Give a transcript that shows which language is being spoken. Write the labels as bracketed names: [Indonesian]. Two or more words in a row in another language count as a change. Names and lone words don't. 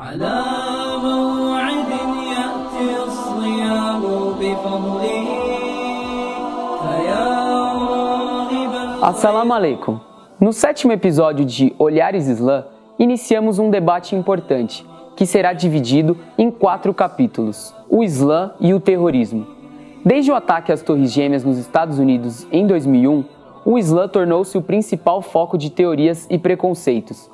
[Arabic] على موعد يأتي الصيام بفضله فيا راغبا. السلام عليكم. [Portuguese] No 7º episódio de Olhares Islã, iniciamos um debate importante, que será dividido em 4 capítulos: o Islã e o terrorismo. Desde o ataque às Torres Gêmeas nos Estados Unidos em 2001, o Islã tornou-se o principal foco de teorias e preconceitos.